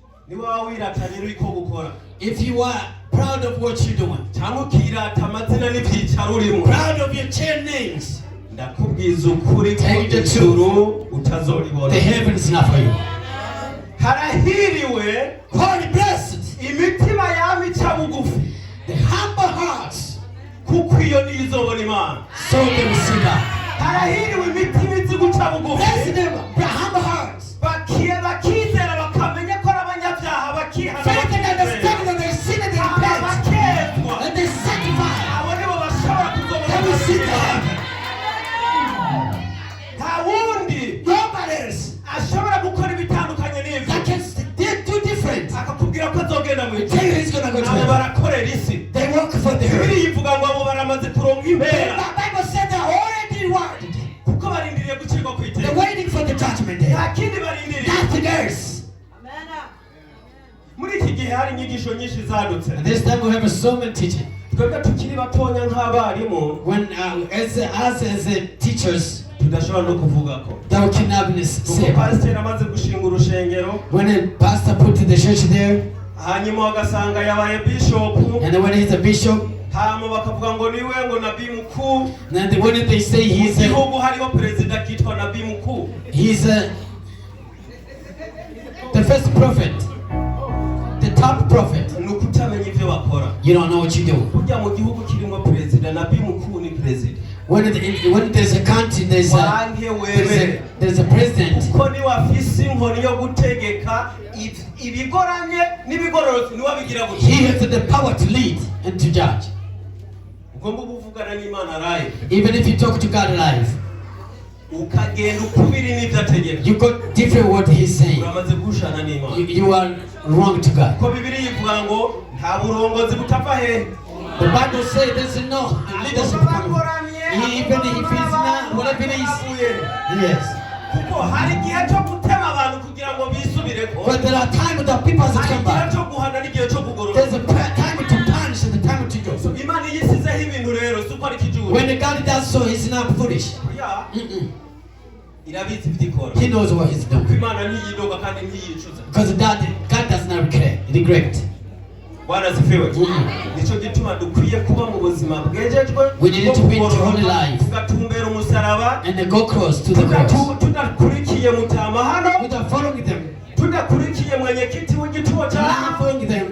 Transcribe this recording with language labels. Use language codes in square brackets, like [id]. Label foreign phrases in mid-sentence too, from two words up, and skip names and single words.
[rn] niba wiratanye uriko gukora [en] If you are proud of what you're doing, [rn] cyangwa ukirata amazina n'ibyicaro urimo, [en] proud of your chair names, [rn] ndakubwiza ukuri ko [en] Tell the [rn] ijuru utazoribona. [en] the heaven is not for you. [rn] Harahiriwe [en] Holy blessed, [rn] imitima yamica bugufi, [en] the humble hearts, [rn] kuko iyo niyo izobona Imana. [en] so they will see God. [rn] Harahiriwe imitima izi guca bugufi, [en] Blessed them, the humble hearts, [rn] bakizera bakamenya ko ari abanyabyaha, bakihana [en] faith and understanding that they sin and they repent, [rn] bakezwa, [en] and they sanctify. [rn] abo nibo bashobora [en] They will see [rn] kuzobona [en] God. [rn] nta wundi [en] Nobody else [rn] ashobora gukora ibitandukanye n'ivyo [en] that can do different. [rn] akakubwira ko azogenda mu [en] They tell you he's gonna go to [rn] abo [en] heaven. [rn] barakorera isi. [en] They work for the [rn] Bibiri [en] earth. [rn] ivuga ngo abo baramaze kuronka impera [en] The Bible said they're already rewarded. [rn] kuko barindiriye gucirwa ku [en] They're [rn] iteka, [en] waiting for the judgment day. [rn] nta kindi barindiriye. [en] Nothing else. [rn] Muri iki gihe hari inyigisho nyinshi zadutse, [en] And this time we have a sermon teaching. [rn] twebwe tukiri batonya nk'abarimu [en] When as teachers, [rn] tudashobora no kuvuga ko [en] that we cannot be [rn] kuko [en] saved. [rn] pasiteri amaze gushinga urushengero [en] When a pastor put the church there, [rn] hanyuma bagasanga yabaye bishopu, [en] and then when he's a bishop, [rn] hama bakavuga ngo niwe ngo [sw] nabii mukuru, [en] then when they say [rn] mu [en] he's [rn] gihugu hariho perezida kitwa [sw] nabii mukuru. [en] the first prophet, the top prophet, [rn] Ni ukutamenya ibyo bakora. [en] you don't know what you do. [rn] Burya mu gihugu kirimo perezida, [sw] nabii mukuru [rn] ni perezida. [en] When there's a country, [rn] Wange wemere [en] there's a president. [rn] kuko niwe afise inkoni yo gutegeka ibigoramye n'ibigororotse, niwe abigira gutya. [en] He has the power to lead and to judge. [rn] Ugomba kuvugana n'Imana live, [en] Even if you talk to God live, [rn] ukagenda ukubiri n'ibyo ategeka, [en] you got different what he's saying. [rn] uramaze gushana n'Imana. [en] You are wrong to God. [rn] Ko Bibiri ivuga ngo nta burongozi butava hehe. [en] The Bible says there's no leadership coming. Even if he's not, whatever it is. Yes. [rn] Kuko hari igihe cyo gutema abantu kugira ngo bisubireko, [en] But there are times that people have to [rn] hari [en] come [rn] igihe [en] back. [rn] cyo guhana n'igihe cyo kugorora. [en] There's a time to punish and a time to go. [rn] Imana iyo isizeho ibintu rero si uko ari kijuru. [en] When God does so, he's not foolish. Ya, Mm-mm. [rn] irabizi ibyo ikora. [en] He knows what he's [rn] Kuko [en] doing. [rn] Imana ntiyidoga kandi ntiyicuza. [en] Because God does not regret. [sw] Bwana asifiwe. Mm. [rn] Nicyo gituma dukwiye kuba mu buzima bwejejwe, [en] We need to be in holy life. [rn] tugatumbera umusaraba, [en] And they go close to the cross. [rn] tudakurikiye mutama hano, [en] Without following them, [rn] tudakurikiye mwenyekiti w'igituo [en] not [rn] cyaha, [en] following them,